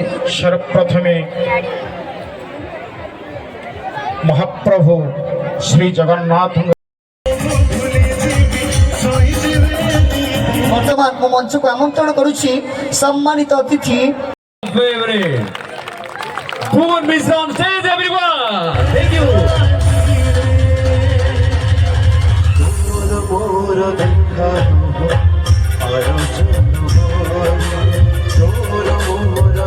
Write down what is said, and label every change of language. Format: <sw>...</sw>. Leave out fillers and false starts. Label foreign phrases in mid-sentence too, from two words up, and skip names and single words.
<or>ସର୍ବପ୍ରଥମେ ମହାପ୍ରଭୁ ଶ୍ରୀ ଜଗନ୍ନାଥ ବର୍ତ୍ତମାନ ମୁଁ ମଞ୍ଚକୁ ଆମନ୍ତ୍ରଣ କରୁଛି ସମ୍ମାନିତ ଅତିଥି</or> <en>Bhuvan Mishra on stage, everyone. Thank you. मोर</en>